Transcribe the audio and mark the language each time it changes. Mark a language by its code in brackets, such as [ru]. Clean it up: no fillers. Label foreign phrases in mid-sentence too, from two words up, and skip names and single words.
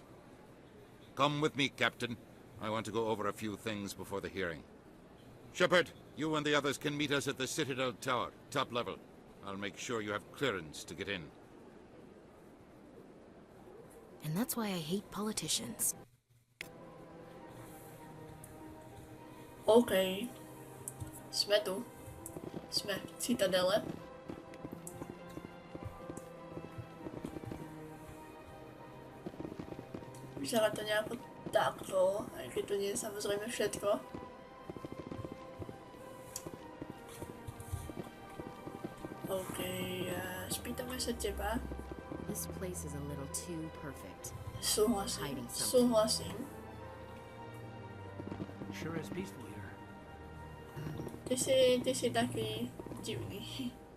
[en] Come with me, Captain. I want to go over a few things before the hearing. Shepard, you and the others can meet us at the Citadel Tower, top level. I'll make sure you have clearance to get in. And that's why I hate politicians. OK. [sk] Sme tu. Sme v Citadele. Vyzerá to nejako takto, aj keď to nie je samozrejme všetko. OK, spýtame sa teba. [en] This place is a little too perfect. [sk] Súhlasím, súhlasím. [en] Sure is peaceful here. [sk] Ty si taký divný.